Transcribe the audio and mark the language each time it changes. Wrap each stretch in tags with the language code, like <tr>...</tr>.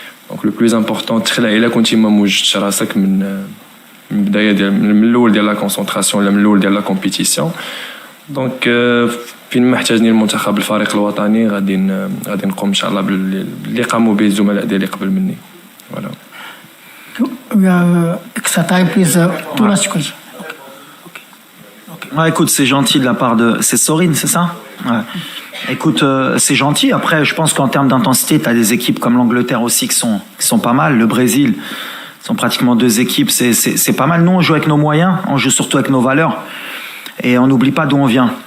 <ar>دونك</ar> <fr>لو بلوز امبورطون</fr> <ar>تخلع الا كنتي ما موجدتش راسك من البدايه ديال من الاول ديال</ar> <fr>لا كونسونطراسيون</fr> <ar>ولا من الاول ديال</ar> <fr>لا كومبيتيسيون.</fr> <ar>دونك فين ما احتاجني المنتخب الفريق الوطني غادي نقوم ان شاء الله باللي قاموا به الزملاء ديالي قبل مني.</ar> <fr>فوالا.</fr> <en>We have extra time, please. Two last questions.</en> <fr>Ouais, écoute, c'est gentil de la part de... C'est Sorine, c'est ça? Ouais. Écoute, c'est gentil. Après, je pense qu'en termes d'intensité, tu as des équipes comme l'Angleterre aussi qui sont pas mal. Le Brésil, sont pratiquement deux équipes. C'est pas mal. Nous, on joue avec nos moyens. On joue surtout avec nos valeurs. Et on n'oublie pas d'où on vient.</fr>